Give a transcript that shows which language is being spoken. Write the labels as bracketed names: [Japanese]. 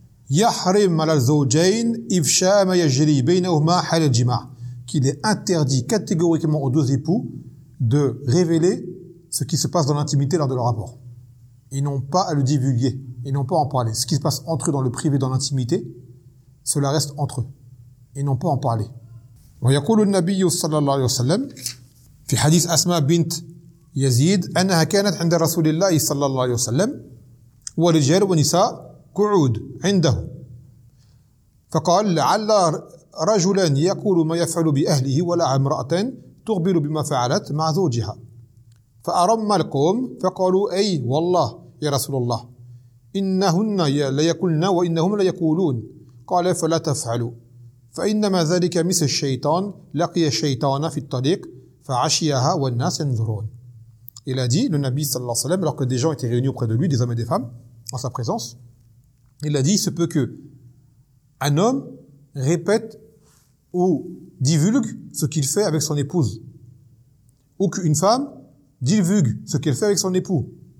[Arabic] يحرم على الزوجين إفشاء ما يجري بينهما حال الجماع. [French] Qu'il est interdit catégoriquement aux deux époux de révéler ce qui se passe dans l'intimité lors de leur rapport. Ils n'ont pas à le divulguer. Ils n'ont pas à en parler. Ce qui se passe entre eux dans le privé, dans l'intimité, cela reste entre eux. Ils n'ont pas à en parler. [Arabic] وَيَقُولُ النَّبِيُّ صلى الله عليه وسلم في حديث أسماء بنت يزيد أنها كانت عند رسول الله صلى الله عليه وسلم ورجال ونساء قعود عنده فقال لعل رجلا يقول ما يفعل بأهله ولا امرأة تخبر بما فعلت مع زوجها فأرم القوم فقالوا أي والله يا رسول الله إنهن ليقولن وإنهم ليقولون قال فلا تفعلوا فإنما ذلك مثل الشيطان لقي الشيطان في الطريق فعشيها والناس ينظرون. [French] Il a dit, le Nabi sallallahu alayhi wa sallam, alors que des gens étaient réunis auprès de lui, des hommes et des femmes, en sa présence, il a dit, il se peut que un homme répète ou divulgue ce qu'il fait avec son épouse, ou qu'une femme divulgue ce qu'elle fait avec son époux.